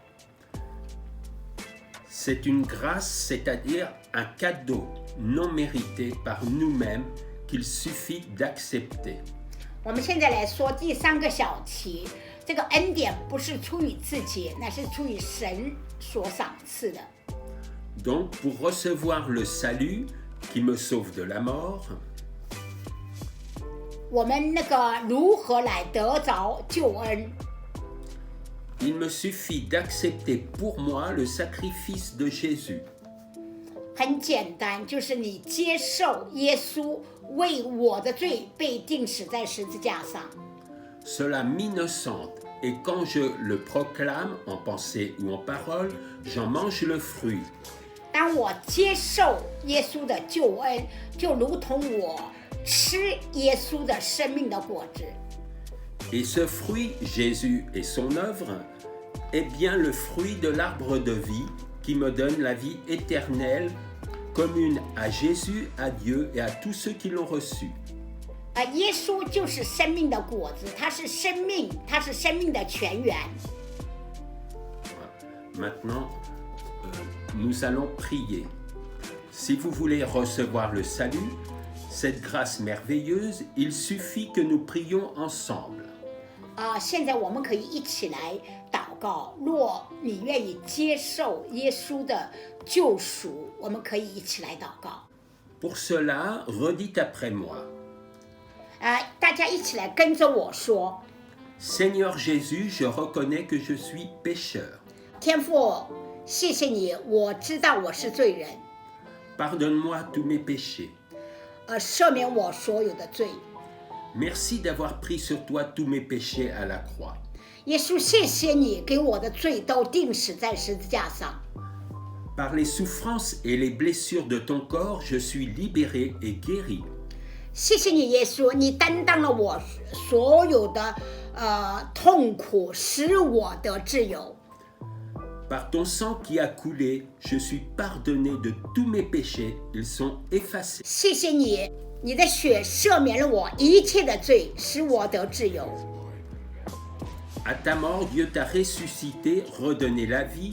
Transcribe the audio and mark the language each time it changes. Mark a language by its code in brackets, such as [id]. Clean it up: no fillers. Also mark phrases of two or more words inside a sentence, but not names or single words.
[fr] C'est une grâce, c'est-à-dire un cadeau non mérité par nous-mêmes qu'il suffit d'accepter. [zh] 我们现在来说第3个小题，这个恩典不是出于自己，乃是出于神所赏赐的。 [fr] Donc, pour recevoir le salut qui me sauve de la mort, [zh] 我们如何来得着救恩？ [fr] il me suffit d'accepter pour moi le sacrifice de Jésus. [zh] 很简单，就是你接受耶稣为我的罪被钉死在十字架上。 [fr] Cela m'innocente, et quand je le proclame en pensée ou en parole, j'en mange le fruit. [zh] 当我接受耶稣的救恩，就如同我吃耶稣的生命的果子。 [fr] Et ce fruit, Jésus et son œuvre, est bien le fruit de l'arbre de vie qui me donne la vie éternelle, commune à Jésus, à Dieu et à tous ceux qui l'ont reçu. [zh] 耶稣就是生命的果子，他是生命，他是生命的泉源。 [fr] Maintenant, nous allons prier. Si vous voulez recevoir le salut, cette grâce merveilleuse, il suffit que nous prions ensemble. [zh] 现在我们可以一起来祷告。若你愿意接受耶稣的救赎，我们可以一起来祷告。 [fr] Pour cela, redites après moi. [zh] 大家一起来跟着我说 [fr] Seigneur Jésus, je reconnais que je suis pécheur. [zh] 天父，谢谢你，我知道我是罪人， [fr] Pardonne-moi tous mes péchés. [zh] 赦免我所有的罪。 [fr] Merci d'avoir pris sur toi tous mes péchés à la croix. [zh] 耶稣，谢谢你给我的罪都钉死在十字架上。 [fr] Par les souffrances et les blessures de ton corps, je suis libéré et guéri. [zh] 谢谢你，耶稣，你担当了我所有的痛苦，使我得自由。 [fr] Par ton sang qui a coulé, je suis pardonné de tous mes péchés, ils sont effacés. [zh] 谢谢你，你的血赦免了我一切的罪，使我得自由。 [fr] À ta mort, Dieu t'a ressuscité, redonné la vie.